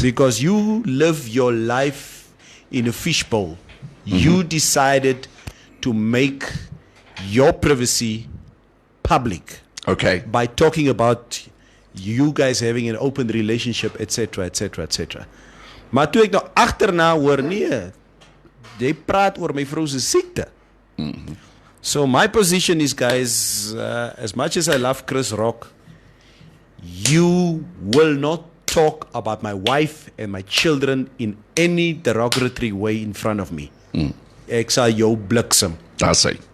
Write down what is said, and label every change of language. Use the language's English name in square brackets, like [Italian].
[English] Because you live your life in a fishbowl. You decided to make your privacy public Okay. by talking about you guys having an open relationship, etc., etc., etc. [Afrikaans] Maar toe ek nou agterna hoor, nee, jy praat oor my vrou se siekte. [English] So my position is, guys, as much as I love Chris Rock, you will not talk about my wife and my children in any derogatory way in front of me. [Afrikaans] Ek sal jou bliksem. Daar sê.